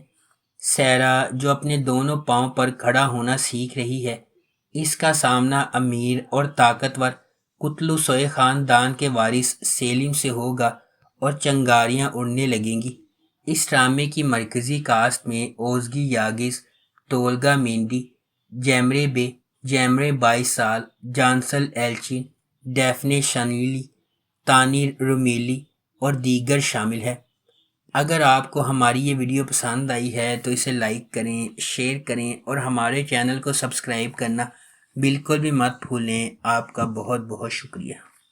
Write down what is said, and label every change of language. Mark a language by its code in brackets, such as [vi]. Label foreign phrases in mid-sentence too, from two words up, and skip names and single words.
[ur] سیرا جو اپنے دونوں پاؤں پر کھڑا ہونا سیکھ رہی ہے، اس کا سامنا امیر اور طاقتور کتلو سوئے خاندان کے وارث سیلم سے ہوگا اور چنگاریاں اڑنے لگیں گی۔ اس ڈرامے کی مرکزی کاسٹ میں اوزگی یاگز، ٹولگا مینڈی، جیمرے بے، جیمرے بائیسال، جانسل ایلچین، ڈیفنے شانیلی، تانی رومیلی اور دیگر شامل ہیں۔ اگر آپ کو ہماری یہ ویڈیو پسند آئی ہے تو اسے لائک کریں، شیئر کریں اور ہمارے چینل کو سبسکرائب کرنا بالکل بھی مت بھولیں۔ آپ کا بہت بہت شکریہ۔